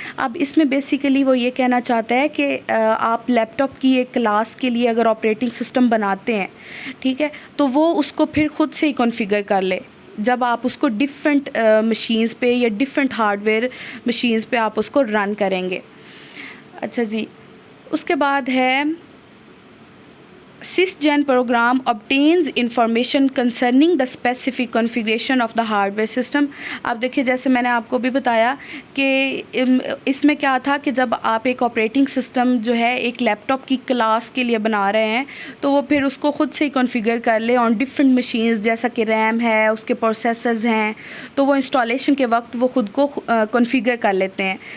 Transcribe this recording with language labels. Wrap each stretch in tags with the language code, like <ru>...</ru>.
<ur>اب اس میں بیسیکلی وہ یہ کہنا چاہتا ہے کہ آپ لیپ ٹاپ کی ایک کلاس کے لیے اگر آپریٹنگ سسٹم بناتے ہیں، ٹھیک ہے، تو وہ اس کو پھر خود سے ہی کنفیگر کر لے جب آپ اس کو ڈفرینٹ مشینز پہ یا ڈفرینٹ ہارڈ ویئر مشینز پہ آپ اس کو رن کریں گے. اچھا جی، اس کے بعد ہے</ur> <en>Sysgen program obtains information concerning the specific configuration of the hardware system.</en> <ur>اب دیکھیے جیسے میں نے آپ کو بھی بتایا کہ اس میں کیا تھا کہ جب آپ ایک آپریٹنگ سسٹم جو ہے ایک لیپ ٹاپ کی کلاس کے لیے بنا رہے ہیں تو وہ پھر اس کو خود سے ہی کنفیگر کر لے آن ڈفرینٹ مشینز، جیسا کہ ریم ہے، اس کے پروسیسرز ہیں، تو وہ انسٹالیشن کے وقت وہ خود کو کنفیگر کر لیتے ہیں.</ur>